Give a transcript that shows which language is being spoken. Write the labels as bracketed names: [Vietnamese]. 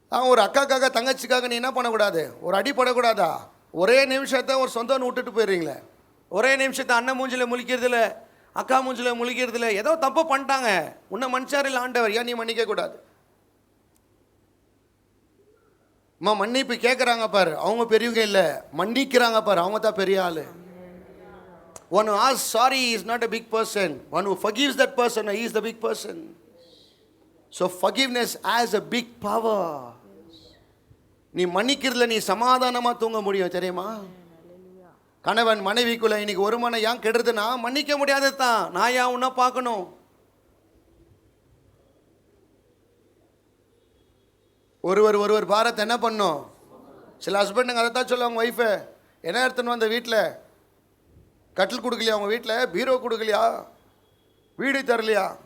[Tamil] ஒரு அக்காக்காக தங்கச்சிக்காக நீ என்ன பண்ணக்கூடாது? ஒரு அடி படக்கூடாதா? ஒரே நிமிஷத்தை ஒரு சொந்தம்னு விட்டுட்டு போயிடுறீங்களே, ஒரே நிமிஷத்தை அண்ணன் மூஞ்சில் முழிக்கிறதுல அக்கா மூஞ்சில முழிக்கிறதுல ஏதோ தப்பு பண்ணிட்டாங்க, உன்னை மன்னிச்சாரு இல்லை ஆண்டவர், ஏன் நீ மன்னிக்க கூடாது? அம்மா மன்னிப்பு கேட்குறாங்க பாரு, அவங்க பெரியவங்க இல்லை, மன்னிக்கிறாங்க பாரு, அவங்க தான் பெரிய ஆளு. [English] One who asks sorry is not a big person. One who forgives that person, he is the big person. So forgiveness has a big power. [Tamil] நீ மன்னிக்கிறதுல நீ சமாதானமா தூங்க முடியும் தெரியுமா? கணவன் மனைவிக்குள்ள இன்னைக்கு ஒரு மனை ஏன் கெடுறதுன்னா மன்னிக்க முடியாது தான். நான் ஏன் உன்னை பார்க்கணும்? ஒருவர் பாரத்தை என்ன பண்ணும்? சில ஹஸ்பண்டுங்க அதை தான் சொல்லுவாங்க ஒய்ஃபை, என்ன எடுத்துன்னு வந்த வீட்டில் கட்டில் கொடுக்கலையா, அவங்க வீட்டில் பீரோ கொடுக்கலையா, வீடு தரலையா?